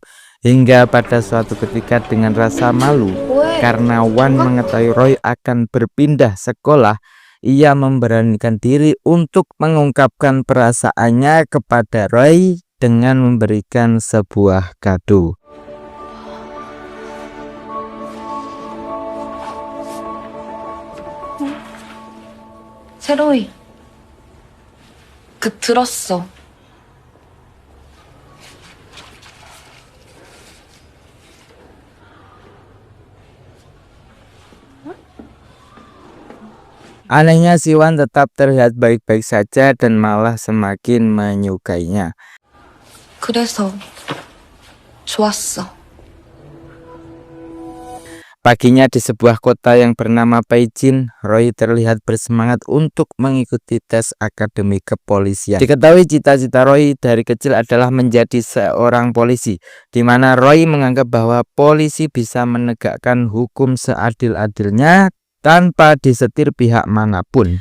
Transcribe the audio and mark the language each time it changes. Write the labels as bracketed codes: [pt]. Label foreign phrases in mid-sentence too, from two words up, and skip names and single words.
[id] Hingga pada suatu ketika dengan rasa malu karena Wan mengetahui Roy akan berpindah sekolah, ia memberanikan diri untuk mengungkapkan perasaannya kepada Roy dengan memberikan sebuah kado. [ko] 새로이. 들었어. [id] Anehnya si Wan tetap terlihat baik-baik saja dan malah semakin menyukainya. [ko] 그래서 좋았어. [id] Paginya di sebuah kota yang bernama Peijin, Roy terlihat bersemangat untuk mengikuti tes akademi kepolisian. Diketahui cita-cita Roy dari kecil adalah menjadi seorang polisi, di mana Roy menganggap bahwa polisi bisa menegakkan hukum seadil-adilnya tanpa disetir pihak manapun.